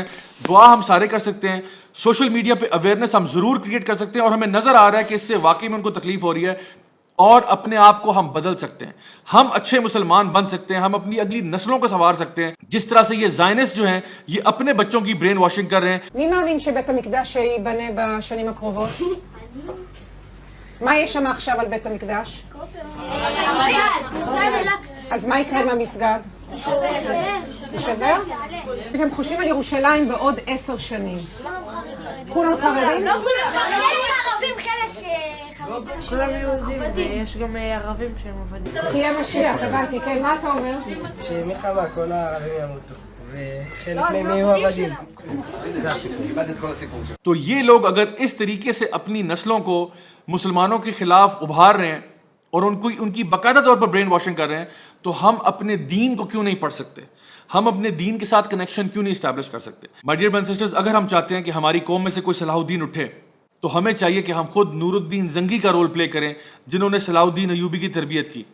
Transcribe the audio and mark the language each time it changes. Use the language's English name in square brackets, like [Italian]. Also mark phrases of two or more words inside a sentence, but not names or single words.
[Urdu] دعا ہم سارے کر سکتے ہیں, [English] social media [Urdu] پہ اویئرنیس ہم ضرور کریٹ کر سکتے ہیں, اور ہمیں نظر آ رہا ہے کہ اس سے واقعی میں ان کو تکلیف ہو رہی ہے, اور اپنے آپ کو ہم بدل سکتے ہیں. ہم اچھے مسلمان بن سکتے ہیں, ہم اپنی اگلی نسلوں کو سنوار سکتے ہیں. جس طرح سے یہ زائنسٹ جو ہیں یہ اپنے بچوں کی [English] brain washing [Urdu] کر رہے ہیں. [Hebrew] מי מאמין שבית המקדש ייבנה בשנים הקרובות? מה יש שם עכשיו על בית המקדש? אז מה יקרה עם המסגד? יישבר? אתם חושבים על ירושלים בעוד 10 שנים. כולם חרדים? לא כולם ערבים, חלק חרדים. כולם יהודים, ויש גם ערבים שהם עבדים. תהיה משיח, הבנתי, כן, מה אתה אומר? שמלחמה כל הערבים ימותו, וחלק מהם יהיו עבדים. [Urdu] تو یہ لوگ اگر اس طریقے سے اپنی نسلوں کو مسلمانوں کے خلاف ابھار رہے ہیں اور ان کی باقاعدہ طور پر [English] brain washing [Urdu] کر رہے ہیں, تو ہم اپنے دین کو کیوں نہیں پڑھ سکتے؟ ہم اپنے دین کے ساتھ کنیکشن کیوں نہیں اسٹیبلش کر سکتے؟ [English] My dear brothers and sisters, [Urdu] اگر ہم چاہتے ہیں کہ ہماری قوم میں سے کوئی صلاح الدین اٹھے تو ہمیں چاہیے کہ ہم خود نور الدین زنگی کا [English] role play [Urdu] کریں, جنہوں نے صلاح الدین ایوبی کی تربیت کی.